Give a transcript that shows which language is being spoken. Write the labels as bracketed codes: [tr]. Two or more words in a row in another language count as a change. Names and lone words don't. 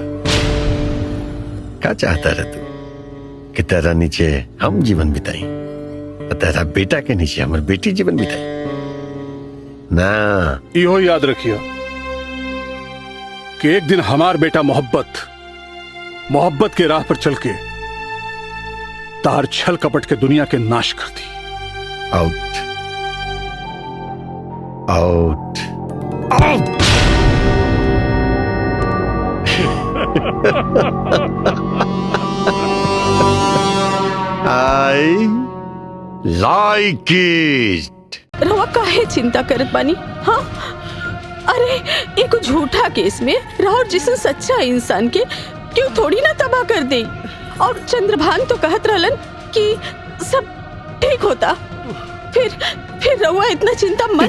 [bho] क्या चाहता रह तू कि तेरा नीचे हम जीवन बिताई और तेरा बेटा के नीचे हमार बेटी जीवन बिताई? ना, इहो याद रखिए कि एक दिन हमार बेटा मोहब्बत के राह पर चल के तार छल कपट के दुनिया के नाश कर दी। [en] out out out. I like it. [bho] रवा काहे चिंता करत बानी? हाँ, अरे एक झूठा केस में राहुल जिसन सच्चा इंसान के क्यों थोड़ी ना तबाह कर दे। और चंद्रभान तो कहत रहलन कि सब ठीक होता। फिर रवा इतना चिंता मत